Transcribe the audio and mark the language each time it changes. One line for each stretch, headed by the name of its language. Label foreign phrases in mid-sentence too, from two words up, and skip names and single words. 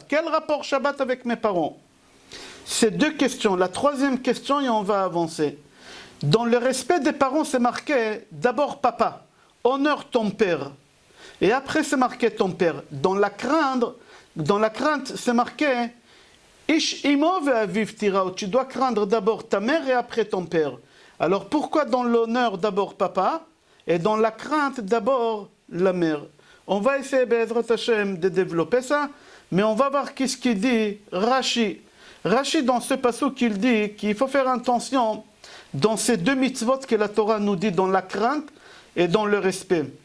French: Quel rapport Shabbat avec mes parents? C'est deux questions. La troisième question, et on va avancer. Dans le respect des parents, c'est marqué d'abord papa, honore ton père. Et après, c'est marqué ton père. Dans la crainte, c'est marqué
Hebrew: איש אמו ואביו תיראו.
French: Tu dois craindre d'abord ta mère et après ton père. Alors pourquoi dans l'honneur d'abord papa et dans la crainte d'abord la mère? On va essayer,
Hebrew: בעזרת השם,
French: de développer ça, mais on va voir qu'est-ce qu'il dit Rashi. Rashi, dans ce passage, il dit qu'il faut faire attention dans ces deux mitzvot que la Torah nous dit, dans la crainte et dans le respect.